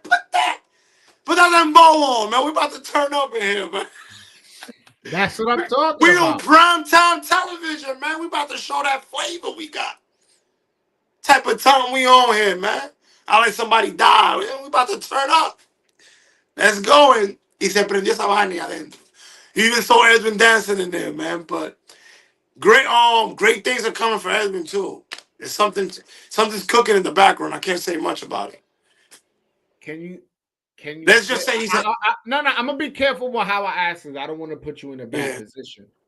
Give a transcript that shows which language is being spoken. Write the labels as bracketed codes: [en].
[en] Put that limbo on, man. We about to turn up in here, man. That's what I'm talking about. We on primetime television, man. We about to show that flavor we got. Type of time we on here, man. I let somebody die. We about to turn up. Let's go. And he said, [es] prendió esa vaina adentro. [en] You even saw Edwin dancing in there, man. But great things are coming for Edwin too. There's something's cooking in the background. I can't say much about it. Can you let's just say he said no, I'm gonna be careful with how I ask this. I don't want to put you in a bad position.